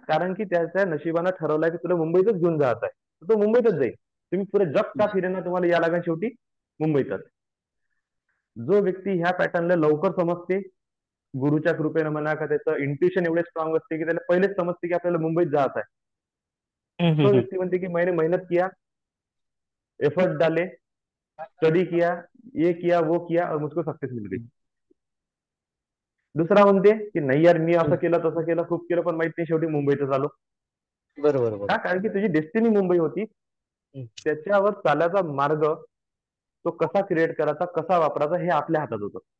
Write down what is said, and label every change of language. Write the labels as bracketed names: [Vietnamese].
[Marathi] कारण की त्याच्या नशिबानं ठरवलंय की तुला मुंबईतच घेऊन जायचं आहे, तर तो मुंबईतच जाईल. तुम्ही पुरे जग का फिरेना, तुम्हाला या लागेल शेवटी मुंबईतच. जो व्यक्ती ह्या पॅटर्नला लवकर समजते, गुरुच्या कृपेनं म्हणा का त्याचं इंट्युशन एवढे स्ट्रॉंग असते की त्याला पहिलेच समजते की आपल्याला मुंबईत जायचं आहे, हम्म, तो हम्म, हम्म. व्यक्ती म्हणते की [Hindi] मैंने मेहनत किया, एफर्ट डाले, स्टडी किया, ये किया वो किया और मुझको सक्सेस मिल गई. [Marathi] दुसरा म्हणते की नाही यार, मी असं केलं तसं केलं, खूप केलं, पण माहित नाही, शेवटी मुंबईतच आलो. बरोबर का? बरोबर. कारण की तुझी डेस्टिनी मुंबई होती. हम्म. त्याच्यावर चालायचा मार्ग, तो कसा क्रिएट करायचा, कसा वापरायचा, हे आपल्या हातात होतं.